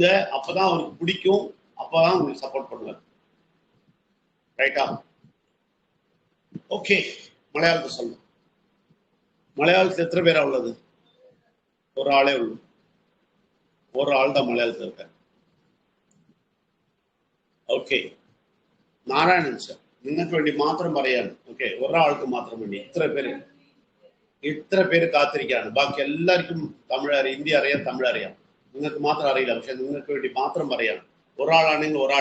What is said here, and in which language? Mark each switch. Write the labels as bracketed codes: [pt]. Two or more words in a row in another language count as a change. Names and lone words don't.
[ta] அப்பதான் அவருக்கு பிடிக்கும், அப்பதான் உங்களுக்கு சப்போர்ட் பண்ணுவார். ரைட்டா? ஓகே, மலையாளத்தை சொல்லுங்க. மலையாளத்தில் எத்தனை பேரா உள்ளது? ஒரு ஆளே உள்ளது. ஒரு ஆள் தான் மலையாளத்தில் இருக்காரு. [ml] ഓക്കെ, നാരായണൻ സർ, നിങ്ങൾക്ക് വേണ്ടി മാത്രം പറയാണ്. ഓക്കെ, ഒരാൾക്ക് മാത്രം വേണ്ടി ഇത്ര പേര് കാത്തിരിക്കുകയാണ്. ബാക്കി എല്ലാവർക്കും തമിഴ് അറിയാം, ഹിന്ദി അറിയാം, തമിഴ് അറിയാം. നിങ്ങൾക്ക് മാത്രം അറിയില്ല. പക്ഷെ നിങ്ങൾക്ക് വേണ്ടി മാത്രം പറയാണ്. ഒരാളാണെങ്കിൽ ഒരാൾ.